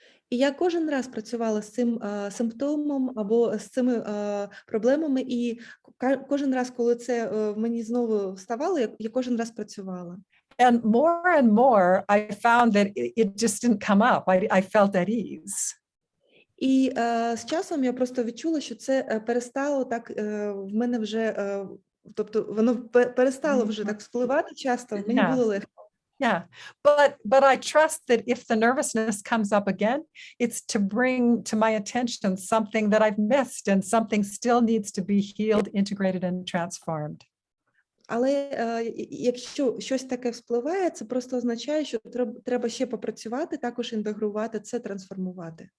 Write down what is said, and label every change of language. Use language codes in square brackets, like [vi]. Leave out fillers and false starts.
[uk] І я кожен раз працювала з цим симптомом або з цими проблемами, і кожен раз, коли це в мені знову вставало, я кожен раз працювала. [en] And more, I found that it just didn't come up. I felt at ease. [uk] І з часом я просто відчула, що це перестало так в мене вже, тобто воно перестало вже так впливати часто, мені було легко. [en] Yeah, but I trust that if the nervousness comes up again, it's to bring to my attention something that I've missed and something still needs to be healed, integrated and transformed. [uk] Але якщо щось таке вспливає, це просто означає, що треба ще попрацювати, також інтегрувати це, трансформувати.